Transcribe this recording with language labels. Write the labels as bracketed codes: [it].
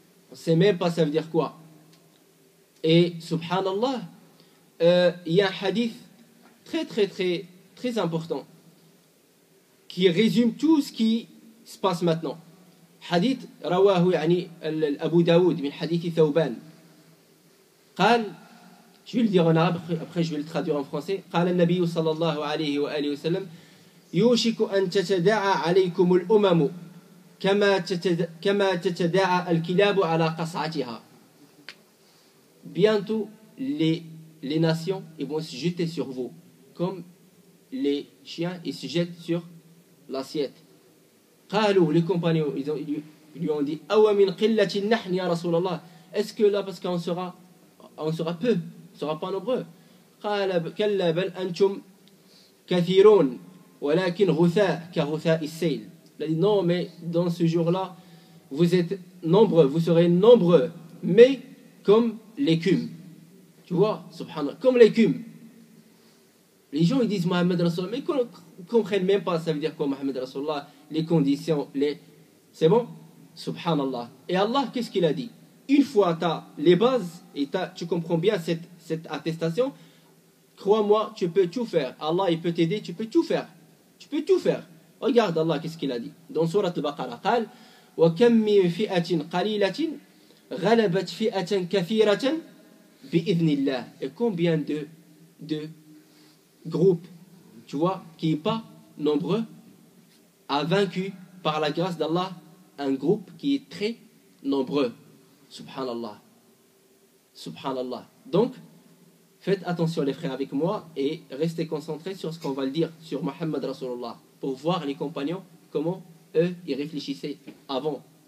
[fr] On ne sait même pas ça veut dire quoi. Et subhanallah, il y a un hadith très important qui résume tout ce qui se passe maintenant. Hadith [ar] رواه يعني أبو داود من حديث ثوبان قال, [fr] je vais le dire en arabe, après je vais le traduire en français. [ar] قال النبي صلى الله عليه وآله وسلم يوشك أن تتداعى عليكم الأمم كما تتداعى الكلاب على قصعتها. [fr] Bientôt les nations ils vont se jeter sur vous comme les chiens ils se jettent sur l'assiette. [ar] قالوا, [fr] les compagnons ils lui ont dit [ar] أو من قلة نحن يا رسول الله, [fr] est-ce que là parce qu'on sera peu, on sera pas nombreux. [ar] قال كلا بل أنتم كثيرون ولكن غثاء كغثاء السيل. [fr] Il a dit non, mais dans ce jour-là vous êtes nombreux, vous serez nombreux, mais comme l'écume. Tu vois, subhanallah, comme l'écume. Les gens ils disent Mohammed Rasulullah, mais ils ne comprennent même pas ça veut dire quoi Mohammed Rasulullah, les conditions, c'est bon? Subhanallah. Et Allah, qu'est-ce qu'il a dit? Une fois tu as les bases et tu comprends bien cette attestation, crois-moi, tu peux tout faire. Allah, il peut t'aider, tu peux tout faire. Tu peux tout faire. Regarde Allah, qu'est-ce qu'il a dit? [ar] Dans Surat Al-Baqarah, قال وَكَمْ مِنْ فِئَةٍ قَلِيلَةٍ غَلَبَتْ فِئَةً كَثِيرَةً بِإِذْنِ اللَّهِ. [fr] Et combien de groupes, tu vois, qui n'est pas nombreux, a vaincu par la grâce d'Allah un groupe qui est très nombreux. Subhanallah. Subhanallah. Donc, faites attention les frères avec moi et restez concentrés sur ce qu'on va le dire sur Muhammad Rasulullah pour voir les compagnons comment eux ils réfléchissaient avant.